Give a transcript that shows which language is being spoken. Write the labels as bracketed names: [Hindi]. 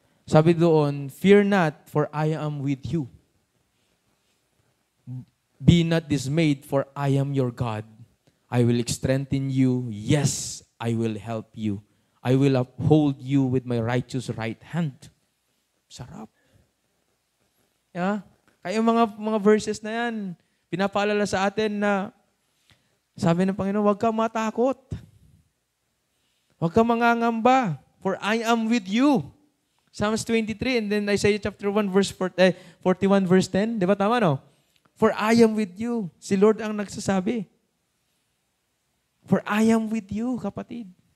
[Filipino] Sabi doon, [English] fear not, for I am with you. Be not dismayed, for I am your God. I will strengthen you. Yes, I will help you. I will uphold you with my righteous right hand. [Filipino] Sarap. Yeah? Kaya mga verses na yan, pinapaalala sa atin na sabi ng Panginoon, huwag kang matakot. Huwag kang mangangamba, [English] for I am with you. Psalms 23 and then Isaiah chapter 1 verse 41 verse 10. [Filipino] Di ba tama, no? [English] For I am with you. [Filipino] Si Lord ang nagsasabi. [English] For I am with you, kapatid.